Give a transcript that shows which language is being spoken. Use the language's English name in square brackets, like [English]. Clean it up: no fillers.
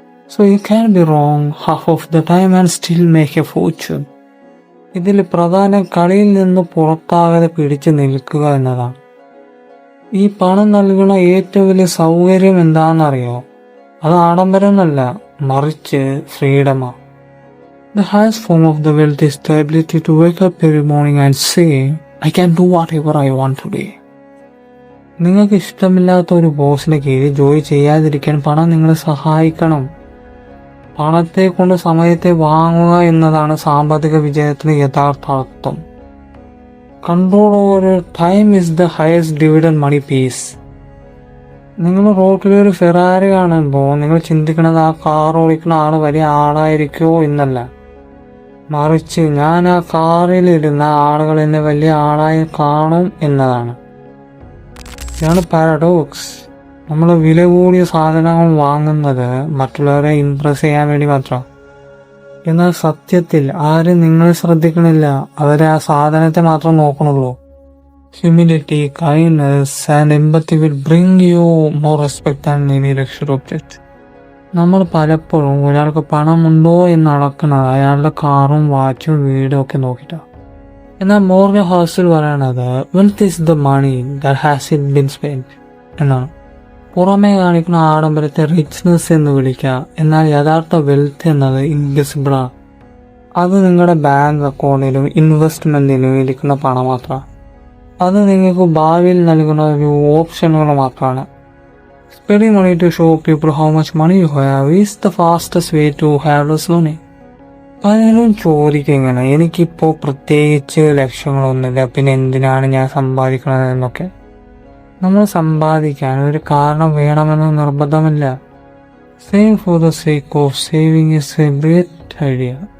[English] So you can be wrong half of the time and still make a fortune. [Malayalam] ഇതിൽ പ്രധാനം കളിയിൽ നിന്ന് പുറത്താകാതെ പിടിച്ചു നിൽക്കുക എന്നതാണ്. ഈ പണം നൽകുന്ന ഏറ്റവും വലിയ സൗകര്യം എന്താണെന്നറിയോ? അത് ആഡംബരമൊന്നല്ല, മറിച്ച് ഫ്രീഡമാ. [English] The highest form of the wealth is the ability to wake up every morning and say, I can do whatever I want today. [Malayalam] നിങ്ങൾക്ക് ഇഷ്ടമില്ലാത്ത ഒരു ബോസിന് കീഴിൽ ജോലി ചെയ്യാതിരിക്കാൻ പണം നിങ്ങളെ സഹായിക്കണം. പണത്തെ കൊണ്ട് സമയത്തെ വാങ്ങുക എന്നതാണ് സാമ്പത്തിക വിജയത്തിന് യഥാർത്ഥ അർത്ഥം. [English] Control over time is the highest dividend money pays. [Malayalam] നിങ്ങൾ റോഡിലൊരു ഫെറാറി കാണുമ്പോൾ നിങ്ങൾ ചിന്തിക്കുന്നത് ആ കാർ ഓടിക്കുന്ന ആള് വലിയ ആളായിരിക്കുമോ എന്നല്ല, മറിച്ച് ഞാൻ ആ കാറിലിരുന്ന ആളുകൾ എന്നെ വലിയ ആളായി കാണും എന്നതാണ്. ഇതാണ് പാരഡോക്സ്. നമ്മൾ വില കൂടിയ സാധനങ്ങൾ വാങ്ങുന്നത് മറ്റുള്ളവരെ ഇംപ്രസ് ചെയ്യാൻ വേണ്ടി മാത്രം. എന്നാൽ സത്യത്തിൽ ആരും നിങ്ങളെ ശ്രദ്ധിക്കണില്ല, അവരെ ആ സാധനത്തെ മാത്രം നോക്കണുള്ളൂ. [English] Humility, kindness and empathy will bring you more respect than any luxury object. [Malayalam] നമ്മൾ പലപ്പോഴും ഒരാൾക്ക് പണമുണ്ടോ എന്ന് അളക്കുന്നത് അയാളുടെ കാറും വാച്ചും വീടും ഒക്കെ നോക്കിയിട്ടാണ്. എന്നാൽ മോർഗൻ ഹോസൽ പറയണത് [English] wealth is the money that has it been spend [Malayalam] എന്നാണ്. പുറമേ കാണിക്കുന്ന ആഡംബരത്തെ റിച്ച്നെസ് എന്ന് വിളിക്കുക, എന്നാൽ യഥാർത്ഥ വെൽത്ത് എന്നത് ഇൻവിസിബിളാണ്. അത് നിങ്ങളുടെ ബാങ്ക് അക്കൗണ്ടിലും ഇൻവെസ്റ്റ്മെന്റിലും ഇരിക്കുന്ന പണം മാത്രമാണ്. അത് നിങ്ങൾക്ക് ഭാവിയിൽ നൽകുന്ന ഒരു ഓപ്ഷനുകൾ മാത്രമാണ്. [English] Spending money to show people how much money you have is the fastest way to have less money. [Malayalam] പലരും ചോദിക്കും ഇങ്ങനെ, എനിക്കിപ്പോൾ പ്രത്യേകിച്ച് ലക്ഷ്യങ്ങളൊന്നുമില്ല, പിന്നെ എന്തിനാണ് ഞാൻ സമ്പാദിക്കുന്നത് എന്നൊക്കെ. നമ്മൾ സമ്പാദിക്കാൻ ഒരു കാരണം വേണമെന്ന് നിർബന്ധമില്ല. [English] Save for the sake of saving is a great idea.